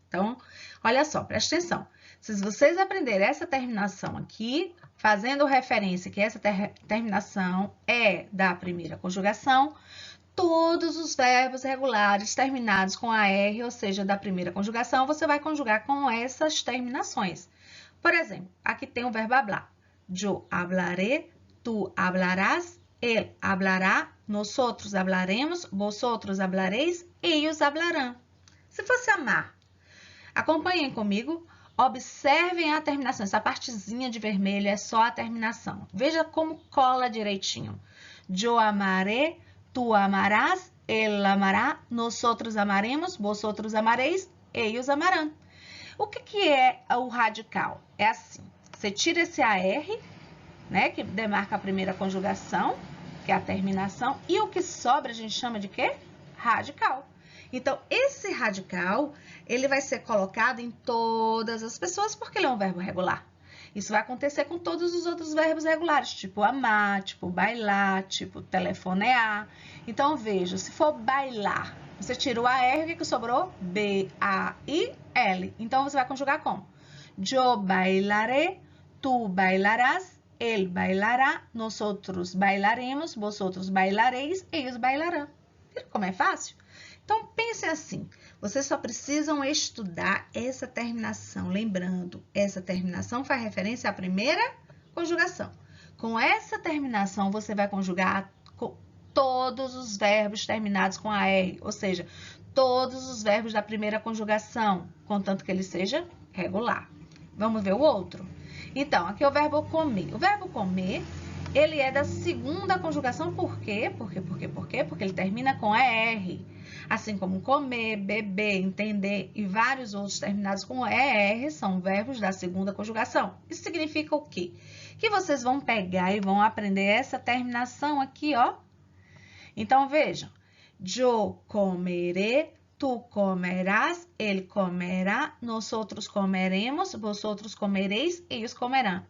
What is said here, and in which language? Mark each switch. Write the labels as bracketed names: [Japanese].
[Portuguese] Então, olha só, presta atenção. Se vocês aprenderem essa terminação aqui, fazendo referência que essa terminação é da primeira conjugação, todos os verbos regulares terminados com AR, ou seja, da primeira conjugação, você vai conjugar com essas terminações. Por exemplo, aqui tem o verbo hablar. [Spanish] Yo hablaré, tú hablarás, él hablará, nosotros hablaremos, vosotros hablaréis, ellos hablarán. [Portuguese] Se fosse amar, acompanhem comigo. Observem a terminação. Essa partezinha de vermelho é só a terminação. Veja como cola direitinho. [Spanish] Yo amaré, tú amarás, él amará, nosotros amaremos, vosotros amareis, ellos amarán. [Portuguese] O que é o radical? É assim. Você tira esse AR, né, que demarca a primeira conjugação, que é a terminação, e o que sobra a gente chama de quê? Radical. Então, esse radical, ele vai ser colocado em todas as pessoas porque ele é um verbo regular. Isso vai acontecer com todos os outros verbos regulares, tipo amar, tipo bailar, tipo telefonear. Então, veja, se for bailar, você tira o AR, o que sobrou? B-A-I-L. Então, você vai conjugar como? [Spanish] Yo bailaré, tú bailarás, él bailará, nosotros bailaremos, vosotros bailareis, ellos bailarán. [Portuguese] Viram como é fácil? Então, pense assim, vocês só precisam estudar essa terminação. Lembrando, essa terminação faz referência à primeira conjugação. Com essa terminação, você vai conjugar todos os verbos terminados com AR, ou seja, todos os verbos da primeira conjugação, contanto que ele seja regular. Vamos ver o outro? Então, aqui é o verbo comer. O verbo comer, ele é da segunda conjugação, por quê? Porque ele termina com ER. Assim como comer, beber, entender e vários outros terminados com ER são verbos da segunda conjugação. Isso significa o quê? Que vocês vão pegar e vão aprender essa terminação aqui, ó. Então, vejam. [Spanish] Yo comeré, tú comerás, él comerá, nosotros comeremos, vosotros comereis, ellos comerán.